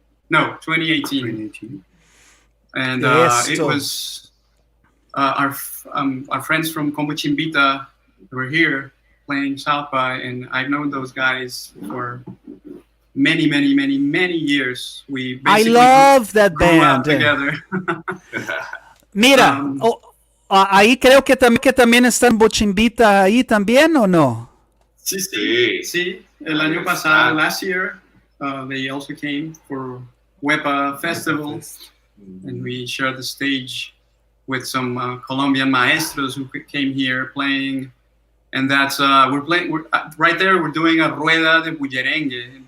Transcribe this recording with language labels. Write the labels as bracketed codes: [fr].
[en] No, 2018. And it was our friends from Combuchimbita were here playing South by, and I've known those guys for many years. We I love that grew up together. [es] Mira, ahí creo que también están Bochimbita ahí también, ¿o no? Sí. El año pasado, [en] last year, they also came for Wepa Festival, and we shared the stage with some Colombian maestros who came here playing. And that's we're right there. We're doing a rueda de bullerengue.